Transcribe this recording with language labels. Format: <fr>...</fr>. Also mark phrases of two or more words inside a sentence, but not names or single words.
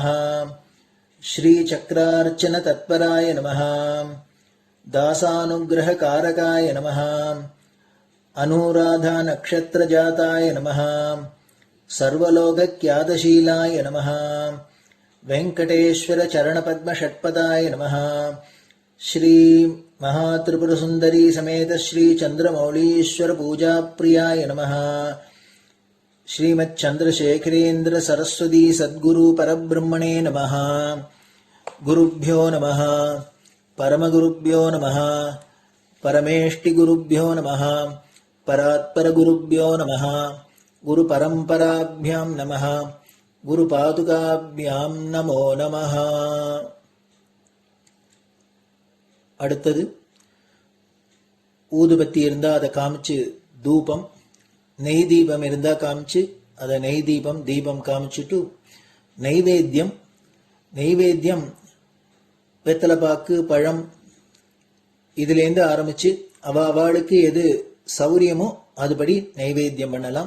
<sa>श्रीचक्रार्चन तत्पराय नमः. दासानुग्रहकारकाय नमः। अनुराधा नक्षत्रजाताय नमः. सर्वलोकख्यातशीलाय नमः। वेङ्कटेश्वर चरणपद्म षट्पदाय नमः. श्री महात्रिपुर सुंदरी समेत श्री चंद्रमौलीश्वर पूजा प्रियाय नमः। श्रीमच्चंद्रशेखरेन्द्र सरस्वती सद्गुरु परब्रह्मणे नमः। गुरुभ्यो नमः। परमगुरुभ्यो नमः। परमेष्टिगुरुभ्यो नमः। परात्परगुरुभ्यो नमः। गुरुपरम्पराभ्यां नमः। गुरुपादुकाभ्यां नमो नमः।</sa> <ta>அடுத்தது ஊதுபத்தி இருந்தா அதை காமிச்சு தூபம், நெய் தீபம் இருந்தா காமிச்சு அதை நெய் தீபம் தீபம் காமிச்சுட்டு நைவேத்தியம் வெத்தலைப்பாக்கு பழம் இதுலேருந்து ஆரம்பிச்சு அவளுக்கு எது சௌரியமோ அதுபடி நைவேத்தியம் பண்ணலாம்.</ta>